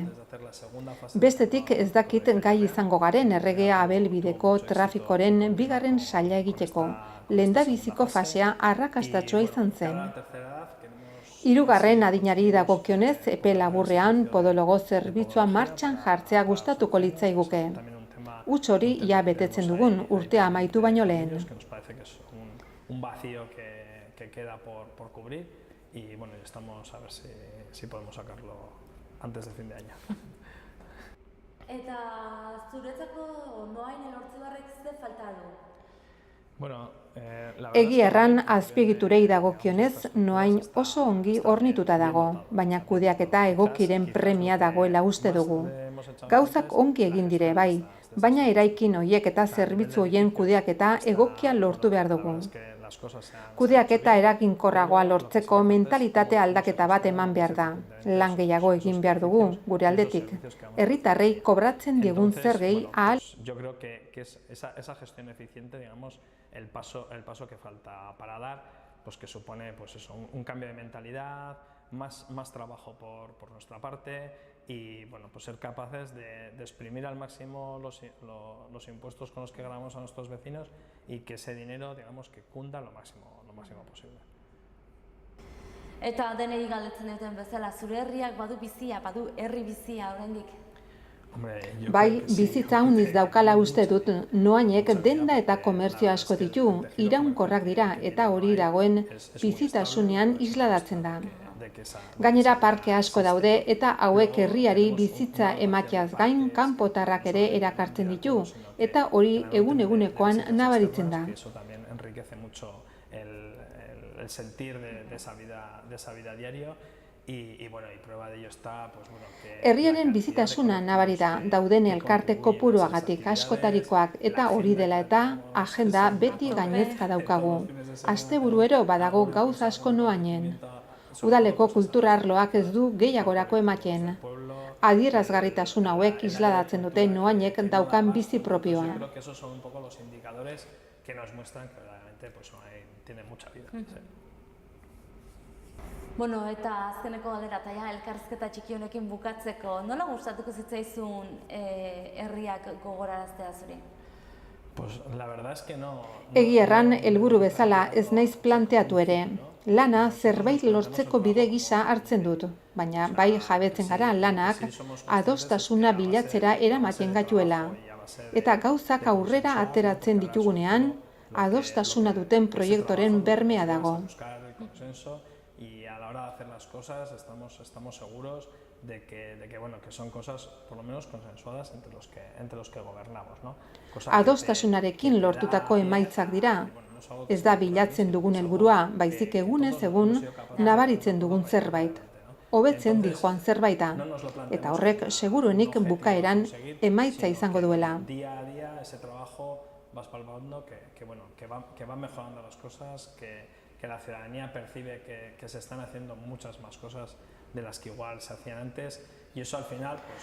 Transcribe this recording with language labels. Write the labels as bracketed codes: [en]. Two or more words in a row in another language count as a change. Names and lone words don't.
[eu] Bestetik ez dakit gai izango garen erregea abelbideko trafikoren bigarren saila egiteko. Lehendabiziko fasea arrakastatsua izan zen. Hirugarren adinari dagokionez, epe laburrean podologo zerbitzua martxan jartzea gustatuko litzaiguke. Huts hori ja betetzen dugun urtea amaitu baino lehen. [es] Un vacío que queda por cubrir y bueno, estamos a ver si podemos sacarlo antes de fin de año. [eu] Eta zuretzako Noain Elortzibarrek ze falta du? Bueno, Egia erran azpiegiturei dagokionez, Noain oso ongi hornituta dago, baina kudeaketa egokiren premia dagoela uste dugu. Gauzak ongi egin dire bai, baina eraikin hoiek eta zerbitzu hoien kudeaketa egokia lortu behar dugu. Kudeaketa eraginkorragoa lortzeko mentalitate aldaketa bat eman behar da. Lan gehiago egin behar dugu, gure aldetik. Herritarrei kobratzen diegun zergei ahal. [es] Yo creo que es esa gestión eficiente, digamos, el paso que falta para dar, pues que supone pues eso, un cambio de mentalidad, más trabajo por nuestra parte y bueno, pues ser capaces de exprimir al máximo los impuestos con los que ganamos a nuestros vecinos y que ese dinero, digamos, que cunda lo máximo posible. [eu] Eta denei galdetzen duten bezala, zure herriak badu bizia, badu herri bizia oraindik. Bai, bizitza handiz daukala uste dut, Noainek denda eta komertzio asko ditu, iraunkorrak dira eta hori dagoen bizitasunean isladatzen da. Gainera parke asko daude eta hauek herriari bizitza emateaz gain kanpotarrak ere erakartzen ditu eta hori egunekoan nabaritzen da. [es] Eso también enriquece mucho el sentir de esa vida diario. Y bueno, y prueba de ello está, pues bueno, que [eu] herriaren bizitasuna nabari da, dauden elkarte kopuruagatik askotarikoak eta hori dela eta agenda beti gainezka daukagu. Asteburuero badago gauz asko Noainen. Udaleko kultura arloak ez du gehiagorako ematen. Adierazgarritasun hauek isladatzen dute Noainek daukan bizi propioa. [es] Yo creo que esos son un poco los indicadores que nos muestran que verdaderamente pues tiene mucha vida. Sí. [eu] Bueno, eta azkeneko galdera eta ja elkarrizketa txiki honekin bukatzeko, nola gustatuko zitzaizun herriak gogoraraztea zuri? [es] Pues la verdad es que no. [eu] Egia erran helburu bezala ez naiz planteatu ere. Lana zerbait lortzeko bide gisa hartzen dut, baina bai jabetzen gara lanak adostasuna bilatzera eramaten gaituela. Eta gauzak aurrera ateratzen ditugunean, adostasuna duten proiektoren bermea dago. [es] Y a la hora de hacer las cosas estamos seguros de que bueno, que son cosas por lo menos consensuadas entre los que gobernamos, ¿no? [eu] Adostasunarekin lortutako emaitzak dira. Ez da bilatzen dugun helburua, baizik egunez egun nabaritzen dugun zerbait. Hobetzen dijoan zerbaita, eta horrek seguruenik bukaeran emaitza izango duela. [es] Día a día ese trabajo vas palpando que va mejorando las cosas, que la ciudadanía percibe que se están haciendo muchas más cosas de las que igual se hacían antes y eso al final pues